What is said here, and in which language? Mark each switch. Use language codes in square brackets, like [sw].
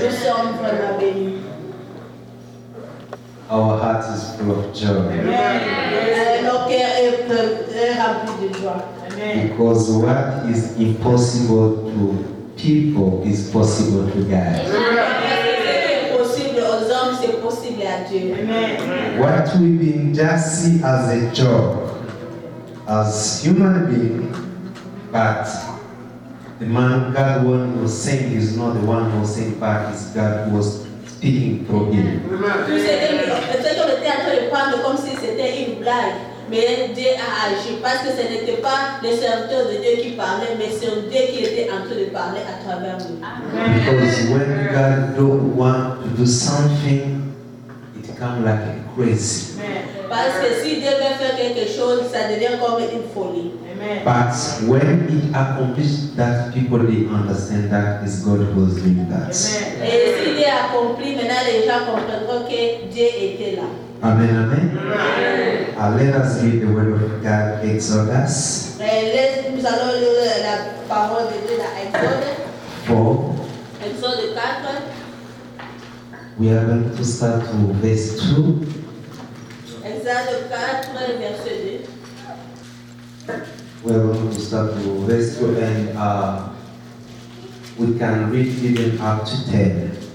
[fr] Nous sommes vraiment bénis. [en] Our heart is full of joy. [fr] Nos cœurs est rempli de joie. [en] Because what is impossible to people is possible to God. [fr] Ce qui est possible aux hommes, c'est possible à Dieu. [en] What we been just see as a joke, as human being, but the man God one was saying is not the one who was saying, but it's God who was speaking through him. [fr] Tout ce qu'on était en train de prendre comme si c'était une blague, mais Dieu a agi parce que ce n'était pas les serviteurs de Dieu qui parlaient, mais c'est Dieu qui était en train de parler à travers nous. [en] Because when God don't want to do something, it comes like a crazy. [fr] Parce que si Dieu veut faire quelque chose, ça devient comme une folie. [en] But when it accomplished that, people didn't understand that is God who was doing that. [fr] Et si Dieu a accompli, maintenant les gens comprendront que Dieu était là. Amen, amen. [en] Let us read the word of God, Exodus. [fr] Nous allons lire la parole de Dieu dans Exode. 4. Exode 4. [en] We are going to start to verse 2. [fr] Exode 4, verset 2. [en] We are going to start to verse 2 and we can read even up to 10.